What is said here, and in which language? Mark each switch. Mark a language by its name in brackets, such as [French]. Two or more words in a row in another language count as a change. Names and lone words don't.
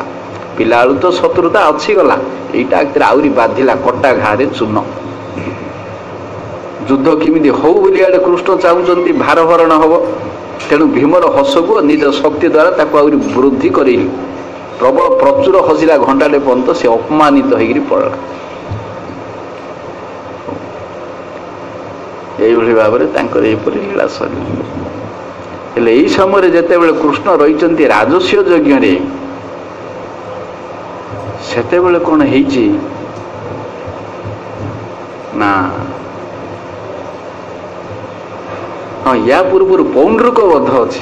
[Odia] ପିଲାବେଳୁ ତ ଶତ୍ରୁତା ଅଛି ଗଲା, ଏଇଟା ଆହୁରି ବାଧିଲା, କଟା ଘାରେ ଚୂନ। ଯୁଦ୍ଧ କେମିତି ହଉ ବୋଲି ଆଡ଼େ କୃଷ୍ଣ ଚାହୁଁଛନ୍ତି, ଭାରହରଣ ହବ। ତେଣୁ ଭୀମର ହସକୁ ନିଜ ଶକ୍ତି ଦ୍ୱାରା ତାକୁ ଆହୁରି ବୃଦ୍ଧି କରେଇଲେ। ପ୍ରବଳ ପ୍ରଚୁର ହସିଲା, ଘଣ୍ଟାଟେ ପର୍ଯ୍ୟନ୍ତ ସେ ଅପମାନିତ ହେଇକିରି ପଡ଼ିଲା। ଏଇଭାବେ ଭାବେ ତାଙ୍କର ଏଇପରି ଲୀଳା ସରିଲା। ହେଲେ ଏଇ ସମୟରେ ଯେତେବେଳେ କୃଷ୍ଣ ରହିଛନ୍ତି ରାଜସ୍ୱ ଯଜ୍ଞରେ, ସେତେବେଳେ କ'ଣ ହେଇଛି ନା, ହଁ ୟା ପୂର୍ବରୁ ପୌଣ୍ଡ୍ରୁକ ବଧ ଅଛି।